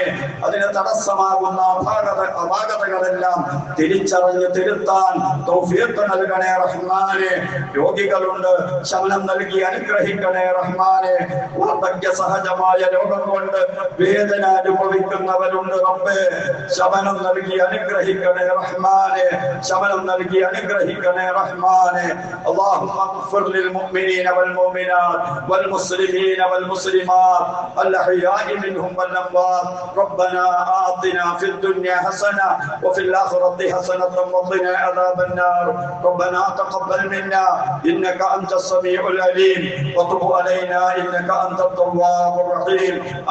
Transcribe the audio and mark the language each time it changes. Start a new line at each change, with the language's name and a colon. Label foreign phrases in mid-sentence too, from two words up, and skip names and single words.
Malayalam: അതിന് തടസ്സമാകുന്ന അപാകതകളെല്ലാം തിരിച്ചറിഞ്ഞ് തിരുത്താൻ തൗഫീഖ് നൽകണേ റഹ്മാനെ. രോഗികളുണ്ട്, ശമനം നൽകി അനുഗ്രഹിക്കണേ റഹ്മാനെ. വാർദ്ധക്യ സഹജമായ രോഗം കൊണ്ട് വേദന അനുഭവിക്കുന്നവരുണ്ട് റബ്ബേ, ശമനം നൽകി അനുഗ്രഹിക്കണേ റഹ്മാനെ. ശമനം നൽകി അനുഗ്രഹിക്കണേ റഹ്മാനെ.
Arabic: اللهم اغفر للمؤمنين والمؤمنات والمسلمين والمسلمات الأحياء منهم والأموات. ربنا آتنا في الدنيا حسنة وفي الآخرة حسنة وقنا عذاب النار. ربنا تقبل منا إنك أنت السميع العليم وتب علينا إنك أنت التواب الرحيم.